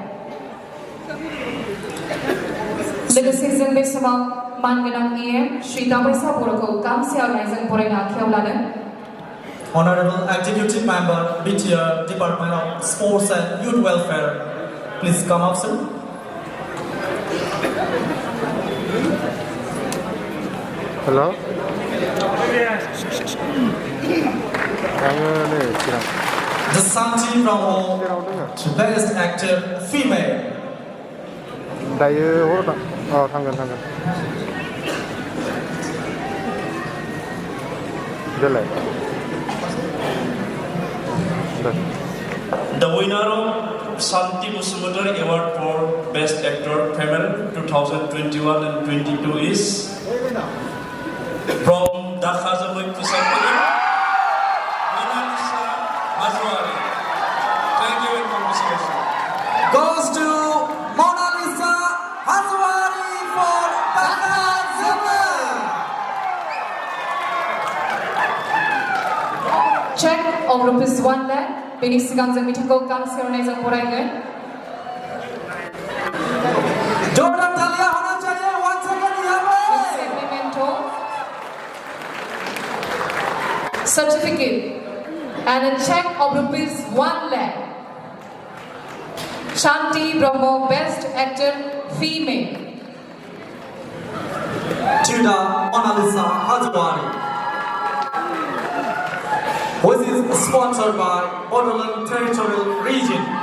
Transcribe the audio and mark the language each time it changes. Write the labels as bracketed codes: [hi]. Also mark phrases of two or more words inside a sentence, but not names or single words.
[brx] लोगोसे जों बे समाव मानगोनां EM श्री दावैसा बर'खौ गांसे आर'नाइजों बरायना आखायाव लादों। [en] Honorable Executive Member, BCAA Department of Sports and Youth Welfare, please come up, sir. Hello? The Santi Brahma to Best Actor Female. [brx] दायो हर थांगोन देलाय [en] The winner of Santi Busumutari Award for Best Actor Female 2021 and 22 is from Dhaligaon Chirang, monalisa, hajowary. Thank you and congratulations. Goes to monalisa, hajowary for Dhaligaon. Check of rupees 1 lakh. [brx] बेनि सिगां जों बिथांखौ गांसे आर'नाइजों बरायगोन। [hi] जोरदार तालियां होना चाहिए [en] once again [hi] यहाँ पे। [en] Memento, certificate and a check of rupees 1 lakh. Shanti Brahma, Best Actor Female. To the monalisa, hajowary, which is sponsored by Bodo Territorial Region.